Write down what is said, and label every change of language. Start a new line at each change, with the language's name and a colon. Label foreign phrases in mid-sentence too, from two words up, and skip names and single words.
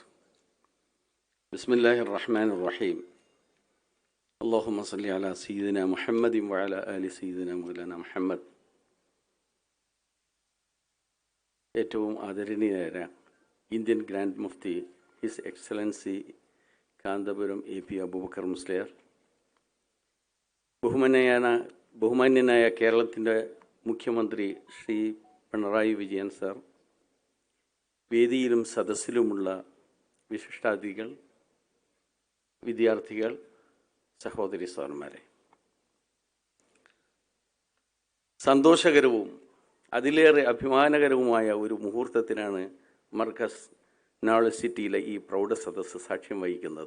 Arabic: بسم الله الرحمن الرحيم. اللهم صل على سيدنا محمد وعلى آل سيدنا مولانا محمد.
Malayalam: ഏറ്റവും ആദരണീയരായ
English: Indian Grand Mufti His Excellency
Malayalam: കാന്തപുരം എ.പി. അബൂബക്കർ മുസ്ലിയാർ, ബഹുമാന്യനായ കേരളത്തിൻ്റെ മുഖ്യമന്ത്രി ശ്രീ പിണറായി വിജയൻ സാർ, വേദിയിലും സദസ്സിലുമുള്ള വിശിഷ്ടാതിഥികൾ, വിദ്യാർത്ഥികൾ, സഹോദരി സഹോദരന്മാരെ, സന്തോഷകരവും അതിലേറെ അഭിമാനകരവുമായ ഒരു മുഹൂർത്തത്തിനാണ് മർക്കസ് നോളജ് സിറ്റിയിലെ ഈ പ്രൗഢ സദസ്സ് സാക്ഷ്യം വഹിക്കുന്നത്.